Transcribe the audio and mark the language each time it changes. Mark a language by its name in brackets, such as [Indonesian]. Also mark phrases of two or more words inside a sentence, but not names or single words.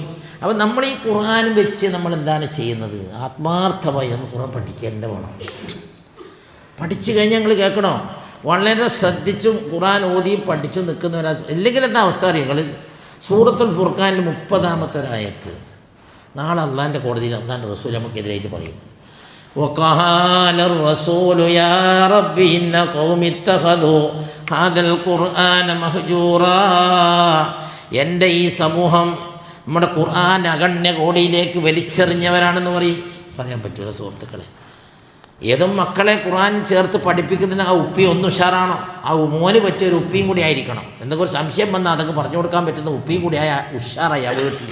[Malayalam] അപ്പോൾ നമ്മൾ ഈ ഖുർആനും വെച്ച് നമ്മൾ എന്താണ് ചെയ്യുന്നത്, ആത്മാർത്ഥമായി നമ്മൾ ഖുർആൻ പഠിക്കേണ്ട വേണം. പഠിച്ചു കഴിഞ്ഞാൽ ഞങ്ങൾ കേൾക്കണോ, വളരെ ശ്രദ്ധിച്ചും ഖുർആൻ ഓതിയും പഠിച്ചും നിൽക്കുന്നവരാ. അല്ലെങ്കിൽ എന്താ അവസ്ഥ അറിയാം, നിങ്ങൾ സൂറത്തുൽ ഫുർഖാനിൽ 30-ാമത്തെ ഒരായത്ത് നാളെ അള്ളാൻ്റെ കോടതിയിൽ അള്ളാൻ്റെ റസൂൽ നമുക്കെതിരായിട്ട് പറയും, [Arabic] وقال الرسول يا رب إن قوم اتخذوا هذا القرآن مهجورا. [Malayalam] എൻ്റെ ഈ സമൂഹം നമ്മുടെ ഖുർആൻ അഗണ്യ കോടിയിലേക്ക് വലിച്ചെറിഞ്ഞവരാണെന്ന് പറയാൻ പറ്റൂല സുഹൃത്തുക്കളെ. ഏതും മക്കളെ ഖുർആൻ ചേർത്ത് പഠിപ്പിക്കുന്നതിന് ആ ഉപ്പി ഒന്ന് ഉഷാറാണോ, ആ മോന് പറ്റിയൊരു ഉപ്പിയും കൂടി ആയിരിക്കണം. എന്തൊക്കെ ഒരു സംശയം വന്നാൽ അതൊക്കെ പറഞ്ഞു കൊടുക്കാൻ പറ്റുന്ന ഉപ്പിയും കൂടി ആയ ഉഷാറായി ആ വീട്ടിൽ.